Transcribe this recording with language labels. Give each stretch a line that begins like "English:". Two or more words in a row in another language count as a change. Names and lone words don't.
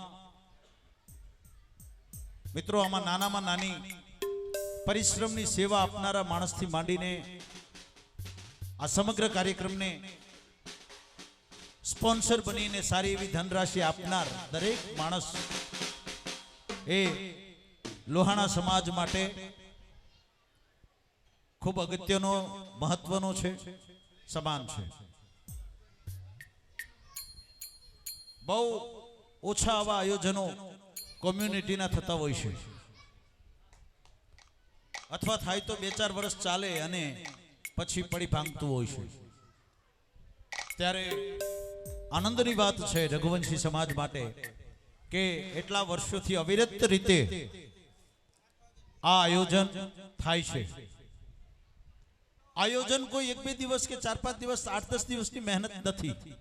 Gujarati: મિત્રો આમાં નાનામાં નાની પરિશ્રમની સેવા આપનારા માણસથી માંડીને આ સમગ્ર કાર્યક્રમને સ્પોન્સર બનીને સારી એવી ધનરાશિ આપનાર દરેક માણસ એ લોહાણા સમાજ માટે ખૂબ અગત્યનો મહત્વનો છે, સમાન છે। બહુ ઓછા આવા આયોજનો કમ્યુનિટી ના થતા હોય છે અથવા થાય તો 2-4 વર્ષ ચાલે અને પછી પડી ભાંગતું હોય છે। ત્યારે આનંદની બાત છે રઘુવંશી સમાજ માટે કે એટલા વર્ષોથી અવિરત રીતે આ આયોજન થાય છે। આયોજન કોઈ 1-2 દિવસ કે 4-5 દિવસ 8-10 દિવસ કી મહેનત નથી।